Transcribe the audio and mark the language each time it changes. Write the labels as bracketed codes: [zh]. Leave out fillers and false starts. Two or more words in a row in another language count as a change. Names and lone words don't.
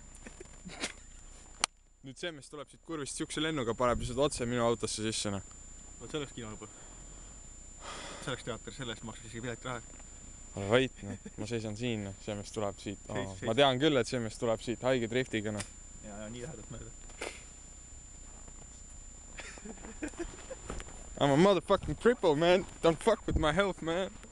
[et] Nüüd see, mis tuleb siit kurvist siukse lennuga, paneb lihtsalt otse minu autosse sisse, noh. Vot see oleks kino juba. See oleks teater, sellest maksaks isegi pilet raha. Vait, noh. Ma seisan siin, noh. See, mis tuleb siit. Ma tean küll, et see, mis tuleb siit haige driftiga, noh. Ja, nii lähedalt mööda. [en] I'm a motherfucking cripple, man. Don't fuck with my health, man.